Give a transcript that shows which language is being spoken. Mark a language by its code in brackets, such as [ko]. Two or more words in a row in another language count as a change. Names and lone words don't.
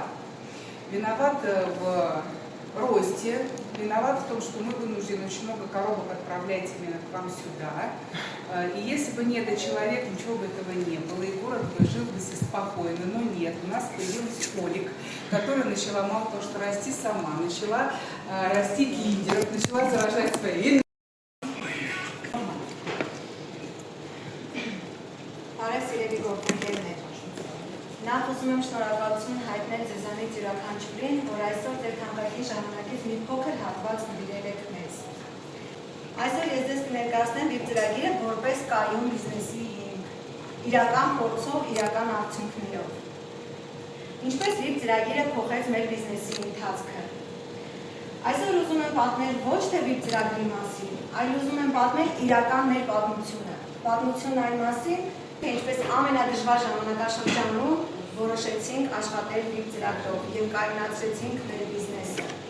[ru] Виноват в росте, виноват в том, что мы вынуждены очень много коробок отправлять именно к вам сюда. И если бы не этот человек, ничего бы этого не было, и город бы жил бы спокойно, но нет. У нас появилась Олик, которая начала мало того, что расти сама, начала растить лидеров, начала заражать свои. [hy] Նախ ուզում եմ շնորհակալություն հայտնել ձեզանից յուրաքանչյուրին, որ այսօր ձեր թանկագին ժամանակից մի փոքր հատված նվիրել եք մեզ։ Այսօր ես ձեզ կներկայացնեմ VIP ծրագիրը որպես կայուն բիզնեսի հիմք, իրական փորձով, իրական արդյունքներով։ Ինչպես VIP ծրագիրը փոխեց մեր բիզնեսի ընթացքը։ Այսօր ուզում եմ պատմել ոչ թե VIP ծրագրի մասին, այլ ուզում եմ պատմել իրական մեր պատմությունը։ Պատմություն այն մասին, թե ինչպես ամենադժվար ժամանակաշրջանում որոշեցինք աշխատել VIP ծրագրով և կայունացրեցինք մեր բիզնեսը։